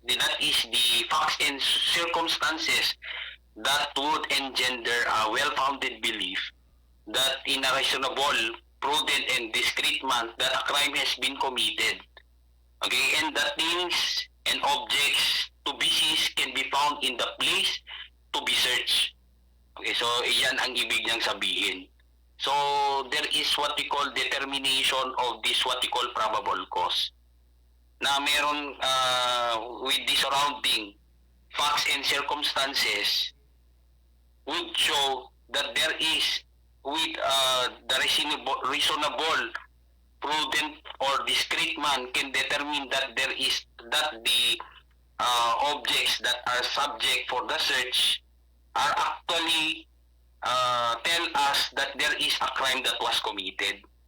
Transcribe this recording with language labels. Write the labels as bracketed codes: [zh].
[en] That is the facts and circumstances that would engender a well-founded belief that in a reasonable, prudent, and discreet manner that a crime has been committed. Okay? And that things and objects to be seized can be found in the place to be searched. [tl] Okay, so iyan ang ibig niyang sabihin. [en] So there is what we call determination of this what we call probable cause. [tl] Na meron [en] with the surrounding facts and circumstances would show that there is with the reasonable prudent or discreet man can determine that there is that the objects that are subject for the search are actually tell us that there is a crime that was committed.